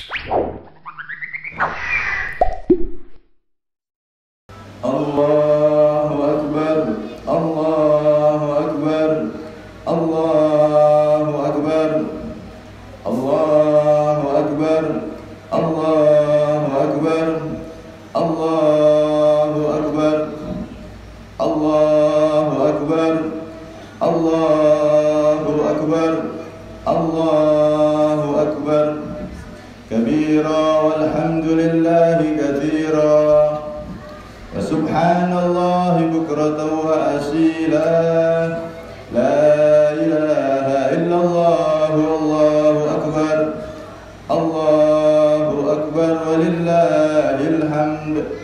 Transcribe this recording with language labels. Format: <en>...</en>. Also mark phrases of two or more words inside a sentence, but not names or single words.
<ar>الله أكبر، الله أكبر، الله أكبر، الله أكبر، الله أكبر، الله أكبر, الله أكبر، الله أكبر، الله أكبر, كبيرا والحمد لله كثيرا. سبحان الله بكرة وأصيلا. لا إله إلا الله، الله أكبر، الله أكبر، ولله الحمد.</ar>